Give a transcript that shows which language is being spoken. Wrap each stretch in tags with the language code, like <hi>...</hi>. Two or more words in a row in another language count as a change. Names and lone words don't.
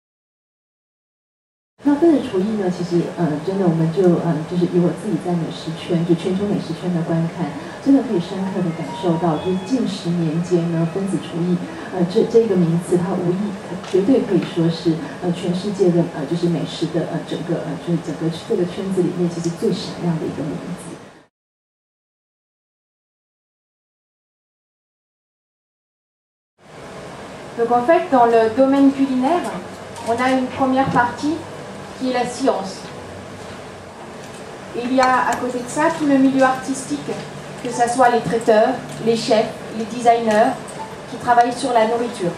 <zh>那分子厨艺呢，其实真的我们就是以我自己在美食圈，就全球美食圈的观看，真的可以深刻的感受到，就是近10年间呢，分子厨艺这个名词，它无疑绝对可以说是全世界的就是美食的整个这个圈子里面，其实最闪亮的一个名字。</zh> <fr>Donc en fait, dans le domaine culinaire, on a une première partie qui est la science. Il y a à côté de ça tout le milieu artistique, que ce soit les traiteurs, les chefs, les designers qui travaillent sur la nourriture.</fr>